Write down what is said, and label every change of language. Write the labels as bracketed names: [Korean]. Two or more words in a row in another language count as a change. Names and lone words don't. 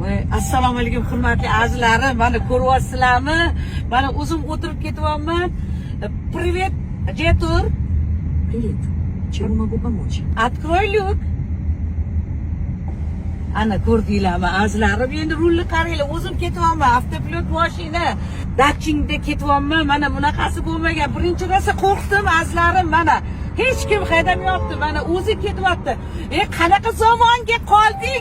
[Uzbek] Assalomu alaykum hurmatli azizlarim. Mana ko'ryapsizlarmi? Mana o'zim o'tirib ketyapman. [Russian] Привет, где тур? Привет. Чем могу помочь? Открой люк. [Uzbek] Ana ko'rdinglarmi azizlarim? Endi rulni qaranglar, o'zim ketyapman. Avtopilot mashina. Dakchingda ketyapman. Mana bunaqasi bo'lmagan. Birinchi rosa qo'rqdim azizlarim. Mana hech kim haydamayapti. Mana o'zi ketyapti. Qanaqa zamonga qoldik?